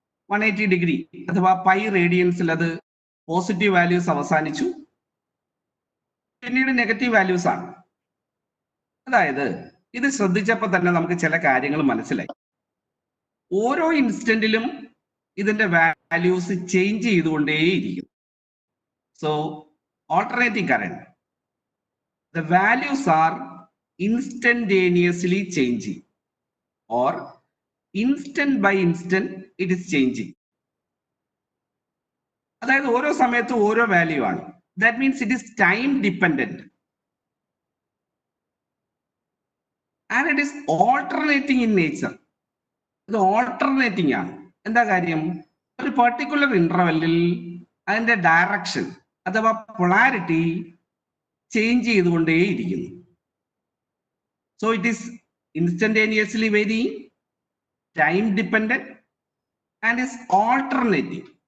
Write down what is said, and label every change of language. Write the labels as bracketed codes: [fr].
[ml] 180 degree അഥവാ pi റേഡിയൻസിൽ അത് positive values അവസാനിച്ചു, പിന്നീട് നെഗറ്റീവ് വാല്യൂസ് ആണ്. അതായത് ഇത് ശ്രദ്ധിച്ചപ്പോൾ തന്നെ നമുക്ക് ചില കാര്യങ്ങൾ മനസ്സിലായി. ഓരോ ഇൻസ്റ്റന്റിലും ഇതിന്റെ values change ചെയ്തുകൊണ്ടേയിരിക്കും. [en] So alternating current, the values are instantaneously changing or instant by instant it is changing. [ml] അതായത് ഓരോ സമയത്തും ഓരോ വാല്യൂ ആണ്. [en] That means it is time dependent and it is alternating in nature. [ml] ഇത് ഓൾട്ടർനേറ്റിംഗ് ആണ്. എന്താ കാര്യം? ഒരു പെർട്ടിക്കുലർ ഇന്റർവെല്ലിൽ അതിന്റെ ഡയറക്ഷൻ അഥവാ polarity change ചെയ്തുകൊണ്ടേയിരിക്കുന്നു. [en] So it is instantaneously varying, time dependent and is alternative.